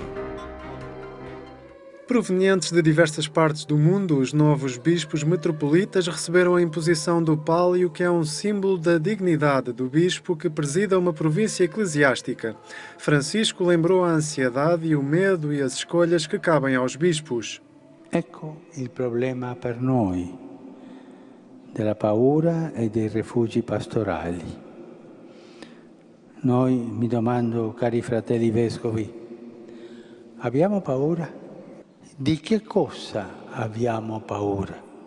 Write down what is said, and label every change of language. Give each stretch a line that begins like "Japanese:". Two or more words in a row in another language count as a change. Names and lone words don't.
Portuguese: Provenientes de diversas partes do mundo, os novos bispos metropolitas receberam a imposição do pálio, que é um símbolo da dignidade do bispo que presida uma província eclesiástica. Francisco lembrou a ansiedade e o medo e as escolhas que cabem aos bispos.
Italian: Ecco il problema per noi, della paura e dei rifugi pastorali. Noi, mi domando, cari fratelli vescovi, abbiamo paura? Di che cosa abbiamo paura?